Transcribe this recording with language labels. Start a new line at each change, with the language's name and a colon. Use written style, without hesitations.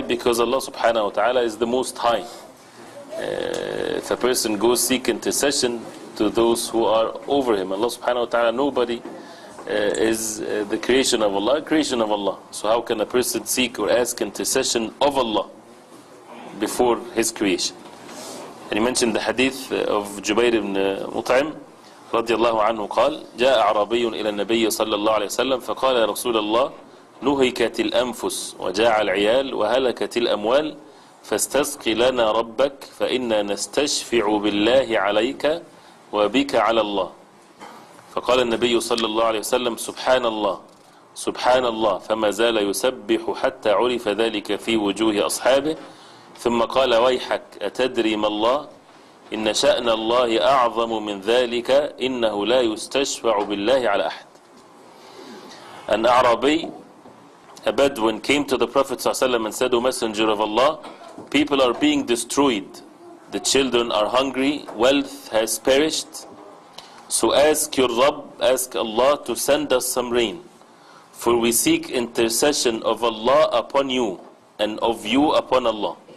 English: Because Allah subhanahu wa ta'ala is the most high. If a person goes seek intercession to those who are over him, Allah subhanahu wa ta'ala, nobody is the creation of Allah. So how can a person seek or ask intercession of Allah before his creation? And he mentioned the hadith of Jubair ibn Mut'im
Arabic: رضي الله عنه قال: جاء أعرابي إلى النبي صلى الله عليه وسلم فقال: يا رسول الله، نهكت الأنفس وجاع العيال وهلكت الأموال فاستسق لنا ربك فإنا نستشفع بالله عليك وبك على الله. فقال النبي صلى الله عليه وسلم: سبحان الله سبحان الله، فما زال يسبح حتى عرف ذلك في وجوه أصحابه، ثم قال: ويحك أتدري ما الله؟ إن شأن الله أعظم من ذلك، إنه لا يستشفع بالله على أحد.
English: An Arabi, a Bedouin, came to the Prophet ﷺ and said: O Messenger of Allah, people are being destroyed, the children are hungry, wealth has perished. So ask your Rabb, ask Allah to send us some rain, for we seek intercession of Allah upon you and of you upon Allah.